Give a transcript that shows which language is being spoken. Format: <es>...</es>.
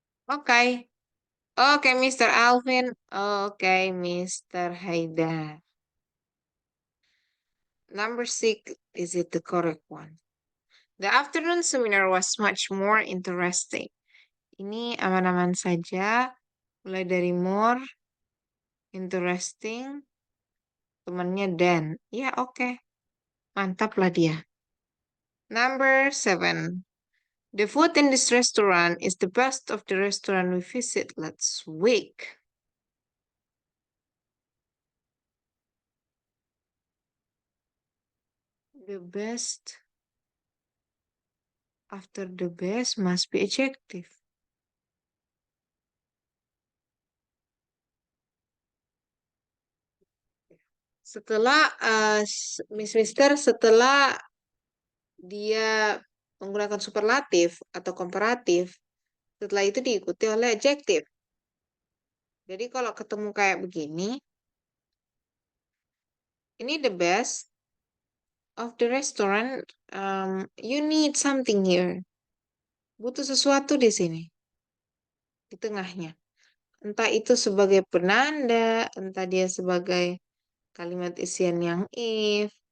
<en>Okay. Okay, Mr. Alvin. Okay, Mr. Haidar. Number 6, is it the correct one? The afternoon seminar was much more interesting.</en> <id>Ini aman-aman saja. Mulai dari more, interesting, temannya dan. Ya, oke. Mantap lah dia.</id> <en>Number 7. The food in this restaurant is the best of the restaurant we visit last week. The best after the best must be adjective.</en> <id>Setelah Miss Mister, setelah dia menggunakan superlatif atau komparatif, setelah itu diikuti oleh adjektif. Jadi kalau ketemu kayak begini, ini</id> <en>the best of the restaurant. You need something here.</en> <id>Butuh sesuatu di sini, di tengahnya. Entah itu sebagai penanda, entah dia sebagai kalimat isian yang if.</id>